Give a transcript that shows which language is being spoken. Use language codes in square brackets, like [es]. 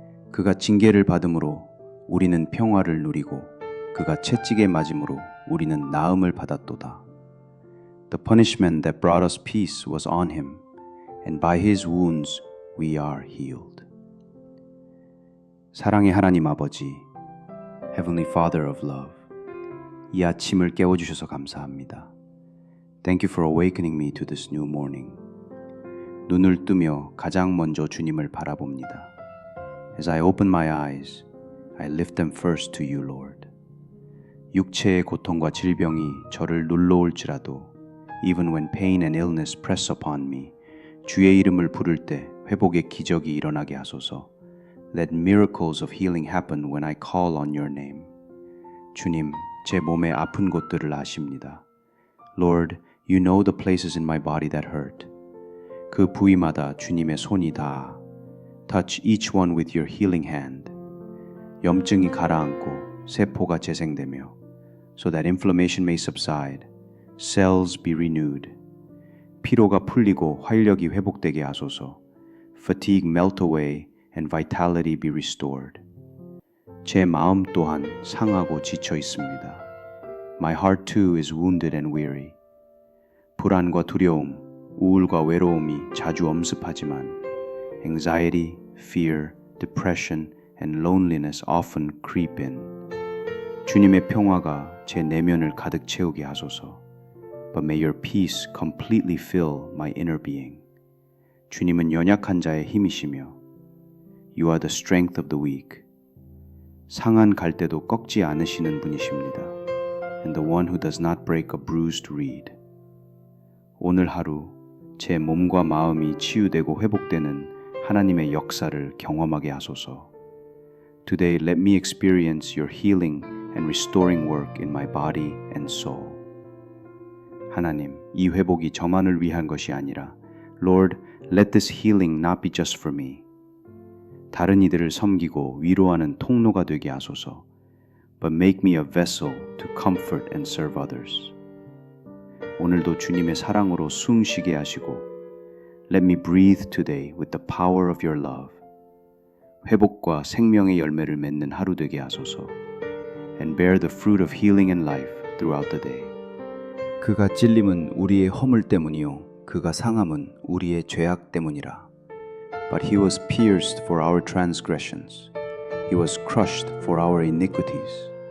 [ko] 그가 징계를 받음으로 우리는 평화를 누리고 그가 채찍에 맞음으로 우리는 나음을 받았도다. [en] The punishment that brought us peace was on him, and by his wounds we are healed. [ko] 사랑의 하나님 아버지, [en] Heavenly Father of love, [ko] 이 아침을 깨워주셔서 감사합니다. [en] Thank you for awakening me to this new morning. [ko] 눈을 뜨며 가장 먼저 주님을 바라봅니다. [en] As I open my eyes, I lift them first to you, Lord. [ko] 육체의 고통과 질병이 저를 눌러올지라도 [en] even when pain and illness press upon me, [ko] 주의 이름을 부를 때 회복의 기적이 일어나게 하소서. [en] Let miracles of healing happen when I call on your name. [ko] 주님, 제 몸의 아픈 곳들을 아십니다. [en] Lord, you know the places in my body that hurt. [ko] 그 부위마다 주님의 손이 닿아. [en] Touch each one with your healing hand. [ko] 염증이 가라앉고 세포가 재생되며 [en] so that inflammation may subside, cells be renewed. [ko] 피로가 풀리고 활력이 회복되게 하소서. [en] Fatigue melt away and vitality be restored. [ko] 제 마음 또한 상하고 지쳐 있습니다. [en] My heart too is wounded and weary. [ko] 불안과 두려움, 우울과 외로움이 자주 엄습하지만 [en] anxiety, fear, depression, and loneliness often creep in. [ko] 주님의 평화가 제 내면을 가득 채우게 하소서. [en] But may your peace completely fill my inner being. [ko] 주님은 연약한 자의 힘이시며 [en] You are the strength of the weak. [ko] 상한 갈대도 꺾지 않으시는 분이십니다. [en] And the one who does not break a bruised reed. [ko] 오늘 하루 제 몸과 마음이 치유되고 회복되는 하나님의 역사를 경험하게 하소서. [en] Today let me experience your healing and restoring work in my body and soul. [ko] 하나님, 이 회복이 저만을 위한 것이 아니라 [en] Lord, let this healing not be just for me. [ko] 다른 이들을 섬기고 위로하는 통로가 되게 하소서. [en] But make me a vessel to comfort and serve others. [ko] 오늘도 주님의 사랑으로 숨 쉬게 하시고 [en] Let me breathe today with the power of your love. [ko] 회복과 생명의 열매를 맺는 하루 되게 하소서. [en] And bear the fruit of healing and life throughout the day. [ko] 그가 찔림은 우리의 허물 때문이요 그가 상함은 우리의 죄악 때문이라. [en] But he was pierced for our transgressions. He was crushed for our iniquities.